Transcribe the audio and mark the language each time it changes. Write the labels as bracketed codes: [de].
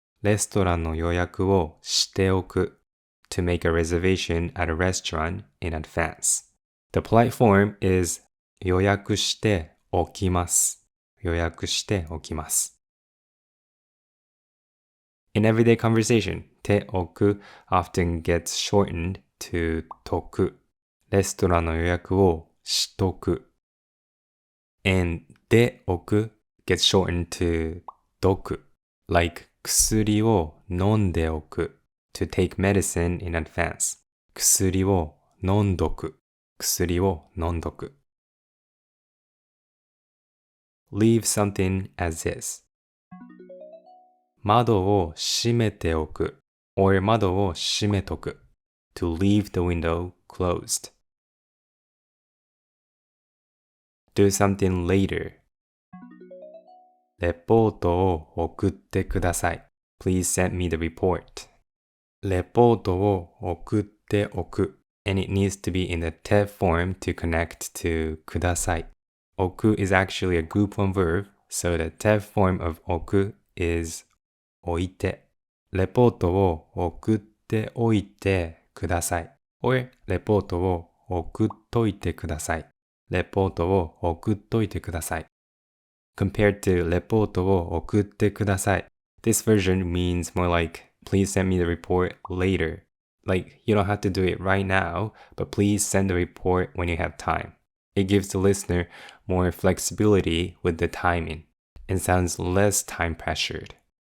[ja] レストランの予約をしておく [en] to make a reservation at a restaurant in advance. The polite form is [ja] 予約しておきます. 予約しておきます. [en] In everyday conversation, ておく often gets shortened to とく. [ja] レストランの予約をしとく. [en] And でおく gets shortened to どく. Like [ja] 薬を飲んでおく [en] to take medicine in advance. [ja] 薬を飲んどく.薬を飲んどく. [en] Leave something as is. [ja] 窓を閉めておく [en] or [ja] 窓を閉めとく [en] to leave the window closed. Do something later. [ja] レポートを送ってください. [en] Please send me the report. [ja] レポートを送っておく [en] and it needs to be in the te form to connect to ください. 置く is actually a group one verb, so the te form of 置く is 置いて. [ja] レポートを送っておいてください or レポートを送っといてください. レポートを送っといてください. [en] Compared to [ja] レポートを送ってください. [en] This version means more like, please send me the report later. Like, you don't have to do it right now, but please send the report when you have time. It gives the listener more flexibility with the timing and sounds less time pressured.